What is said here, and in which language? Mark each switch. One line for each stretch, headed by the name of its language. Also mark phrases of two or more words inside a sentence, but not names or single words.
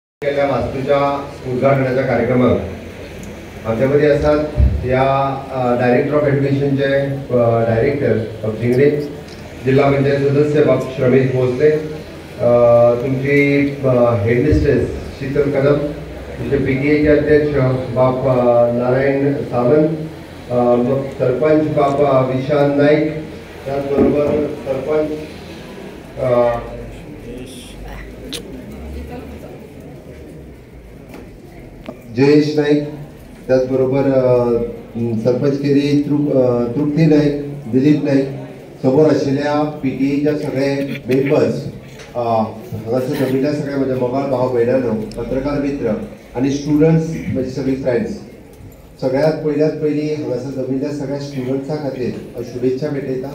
Marathi: केल्या वास्तूच्या उद्घाटनाच्या कार्यक्रमात आमच्यामध्ये असतात या डायरेक्टर ऑफ एज्युकेशनचे डायरेक्टर जिंगडे, जिल्हा पंचायत सदस्य बाप श्रमेश भोसले, तुमची हेडमिस्ट्रेस शीतल कदम, तुमचे PTA चे अध्यक्ष बाप नारायण सावंत, सरपंच बाप विशाल नाईक, त्याचबरोबर सरपंच
Konkani: जयेश नाईक, त्याचबरोबर सरपंच केरी तृप्ती नाईक, दिलीप नाईक, समोर आशिल्ल्या PTA सगळे मेंबर्स, हांगासर जमिल्ल्या सगळे म्हजे मोगाळ भाव भयणानो, पत्रकार मित्र आणि स्टुडंट्स म्हजी सगळी फ्रेंड्स, सगळ्यात पयली हांगासर जमिल्ल्या सगळ्या स्टुडंट्सां खातीर शुभेच्छा भेटयता.